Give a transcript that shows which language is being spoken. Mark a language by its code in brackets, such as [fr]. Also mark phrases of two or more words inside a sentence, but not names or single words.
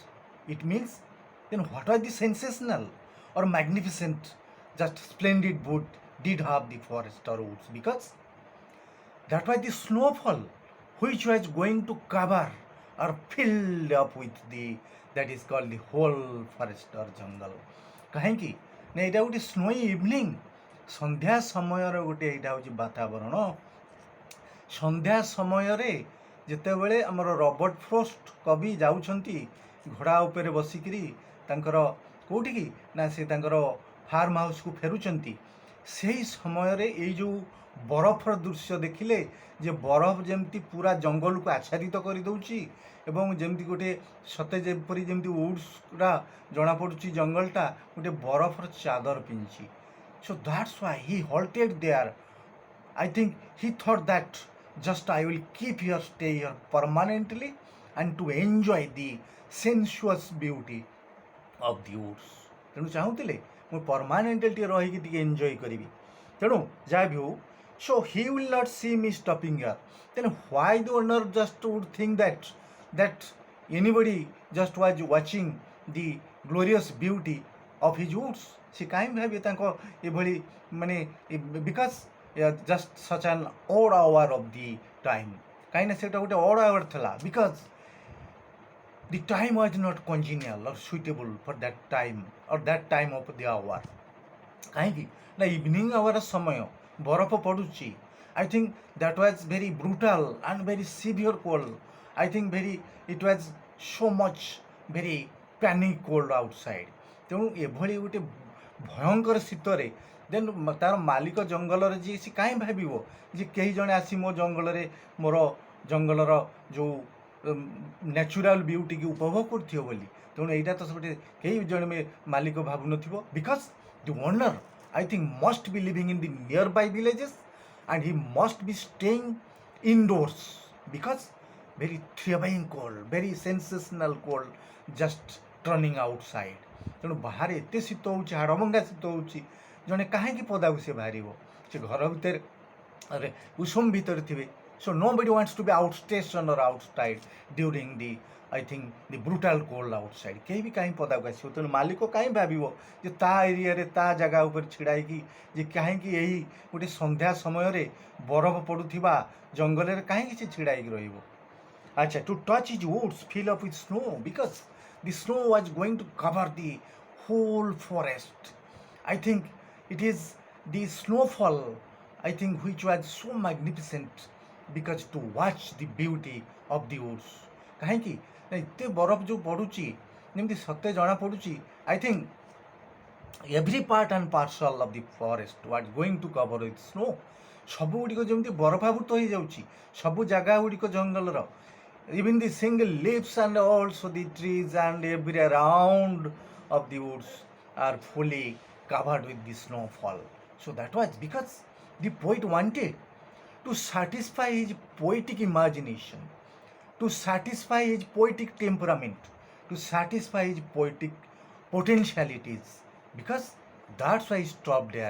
[en] It means, then what was the sensational or magnificent, just splendid wood did have the forest or woods? Because that was the snowfall which was going to cover or filled up with the, that is called the whole forest or jungle. [or] କାହିଁକି ନା ଏଇଟା ଗୋଟେ [en] snowy evening [or] ସନ୍ଧ୍ୟା ସମୟର ଗୋଟେ ଏଇଟା ହେଉଛି ବାତାବରଣ। ସନ୍ଧ୍ୟା ସମୟରେ ଯେତେବେଳେ ଆମର ରବର୍ଟ ଫ୍ରଷ୍ଟ କବି ଯାଉଛନ୍ତି ଘୋଡ଼ା ଉପରେ ବସିକିରି ତାଙ୍କର କେଉଁଠିକି ନା ସେ ତାଙ୍କର [en] farm houseକୁ [or] ଫେରୁଛନ୍ତି, ସେହି ସମୟରେ ଏଇ ଯେଉଁ ବରଫର ଦୃଶ୍ୟ ଦେଖିଲେ ଯେ ବରଫ ଯେମିତି ପୁରା ଜଙ୍ଗଲକୁ ଆଚ୍ଛାଦିତ କରିଦେଉଛି ଏବଂ ଯେମିତି ଗୋଟେ ସତେ ଯେପରି ଯେମିତି ଉଡ୍ସଟା ଜଣାପଡ଼ୁଛି ଜଙ୍ଗଲଟା ଗୋଟେ ବରଫର ଚାଦର ପିନ୍ଧିଛି। [en] So that's why he halted there. I think he thought that just I will keep here, stay here permanently and to enjoy the sensuous beauty of the woods. [or] ତେଣୁ ଚାହୁଁଥିଲେ ମୁଁ ପରମାନେଣ୍ଟଲି ଟିକେ ରହିକି ଟିକେ ଏନ୍ଜୟ କରିବି। ତେଣୁ ଯାହା ବି ହଉ, [en] so he will not see me stopping here. Then why the owner just would think that anybody just was watching the glorious beauty of his woods? [or] ସେ କାହିଁକି ଭାବିବେ ତାଙ୍କ ଏଭଳି ମାନେ [en] because just such an odd hour of the time, [or] କାହିଁକିନା ସେଇଟା ଗୋଟେ [en] odd hour ଥିଲା, ବିକଜ୍ the time was not congenial or suitable for that time or that time of the hour. [or] କାହିଁକି ନା [en] evening hour [or] ସମୟ, ବରଫ ପଡ଼ୁଛି। [en] I think that was very brutal and very severe cold. I think it was so much very panic cold outside. [or] ତେଣୁ ଏଭଳି ଗୋଟେ ଭୟଙ୍କର ଶୀତରେ ଦେନ୍ ତା'ର ମାଲିକ ଜଙ୍ଗଲରେ ଯିଏ, ସେ କାହିଁ ଭାବିବ ଯେ କେହି ଜଣେ ଆସି ମୋ ଜଙ୍ଗଲରେ ମୋର ଜଙ୍ଗଲର ଯେଉଁ [en] natural beautyକି [or] ଉପଭୋଗ କରୁଥିବ ବୋଲି। ତେଣୁ ଏଇଟା ତ ଗୋଟେ କେହି ଜଣେ ମାଲିକ ଭାବୁନଥିବ, [en] because the owner I think must be living in the nearby villages and he must be staying indoors because very thrilling cold, very sensational cold just turning outside. [or] ତେଣୁ ବାହାରେ ଏତେ ଶୀତ ହେଉଛି, ହାଡ଼ଭଙ୍ଗା ଶୀତ ହେଉଛି, ଜଣେ କାହିଁକି ପଦାକୁ ସେ ବାହାରିବ? ସେ ଘର ଭିତରେ ଉଷୁମ ଭିତରେ ଥିବେ। [en] So nobody wants to be outstation or outside during the I think the brutal cold outside. [or] କେହି ବି କାହିଁ ପଦାକୁ ଆସିବ? ତେଣୁ ମାଲିକ କାହିଁ ଭାବିବ ଯେ ତା ଏରିଆରେ ତା ଜାଗା ଉପରେ ଛିଡ଼ା ହେଇକି ଯେ କାହିଁକି ଏଇ ଗୋଟେ ସନ୍ଧ୍ୟା ସମୟରେ ବରଫ ପଡ଼ୁଥିବା ଜଙ୍ଗଲରେ କାହିଁକି ସେ ଛିଡ଼ା ହେଇକି ରହିବ? ଆଚ୍ଛା, [en] to touch his woods fill up with snow because the snow was going to cover the whole forest. I think it is the snowfall, I think, which was so magnificent because to watch the beauty of the woods. [or] କାହିଁକି ନା ଏତେ ବରଫ ଯେଉଁ ପଡ଼ୁଛି ଯେମିତି ସତେ ଜଣାପଡ଼ୁଛି, [en] I think every part and parcel of the forest what going to cover with snow. [or] ସବୁଗୁଡ଼ିକ ଯେମିତି ବରଫାବୃତ ହୋଇଯାଉଛି, ସବୁ ଜାଗା ଗୁଡ଼ିକ ଜଙ୍ଗଲର, [en] even the single leaves and also the trees and every around of the woods are fully covered with the snowfall. So that was because the poet wanted to satisfy his poetic imagination, to satisfy his poetic temperament, to satisfy his poetic potentialities, because that's why he stopped there.